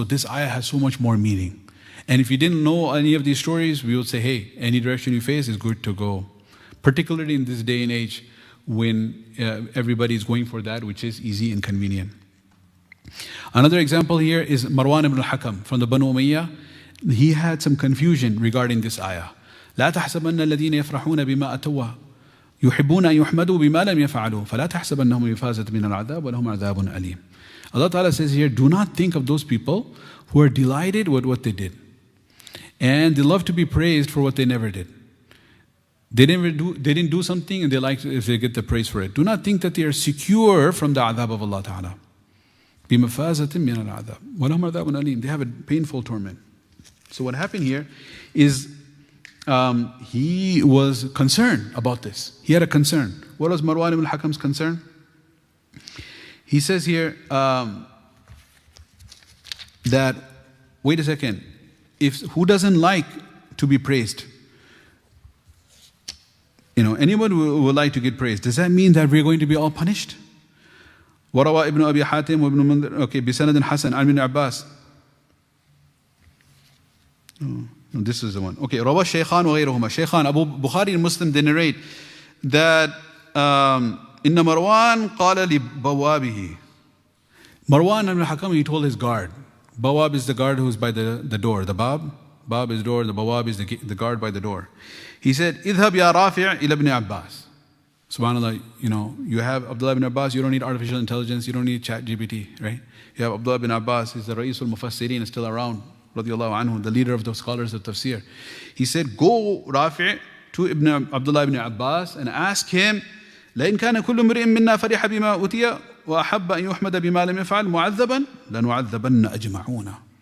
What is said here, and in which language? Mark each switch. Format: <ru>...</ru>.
<en>So this ayah has so much more meaning. And if you didn't know any of these stories, we would say, hey, any direction you face is good to go. Particularly in this day and age when everybody is going for that which is easy and convenient. Another example here is Marwan ibn al-Hakam from the Banu Umayyah. He had some confusion regarding this ayah.</en> <ar>لا تحسبن الذين يفرحون بما أتوا يحبون أن يحمدوا بما لم يفعلوا فلا تحسبنهم بمفازة من العذاب ولهم عذاب أليم.</ar> <en>Allah Ta'ala says here, do not think of those people who are delighted with what they did. And they love to be praised for what they never did. They didn't do something, and they like if they get the praise for it. Do not think that they are secure from the adhab of Allah Ta'ala.</en> <ar>بِمَفَازَةٍ مِّنَ الْعَذَابِ وَلَهُمْ عَذَابٌ أَلِيمٌ.</ar> <en>They have a painful torment. So what happened here is he was concerned about this. He had a concern. What was Marwan ibn al-Hakam's concern? He says here that, wait a second, who doesn't like to be praised? You know, anyone would like to get praised. Does that mean that we're going to be all punished?</en> <ar>وروى ابن أبي حاتم وابن منذر بسند حسن عن ابن عباس.</ar> <en>No, this is the one.</en> <ar>Okay, روى الشيخان وغيرهما.</ar> <en>Shaykhan, Abu Bukhari and Muslim, they narrate that</en> <ar>إن مروان قال لبوابه.</ar> <en>Marwan ibn al-Hakam, he told his guard. Bawab is the guard who's by the door. The Bab is door, the Bawab is the guard by the door. He said,</en> <ar>اذهب يا رافع إلى ابن عباس.</ar> <en>SubhanAllah, you have Abdullah ibn Abbas, you don't need artificial intelligence, you don't need chat GPT, right? You have Abdullah ibn Abbas, he's the Ra'isul Mufassirin, still around, radiallahu anhu, the leader of the scholars of tafsir. He said, go Rafi' to Abdullah ibn Abbas and ask him,</en> <ar>لئن كان كل امرئ منا فرح بما أوتي وأحب أن يحمد بما لم يفعل معذبا لنعذبن أجمعون.</ar>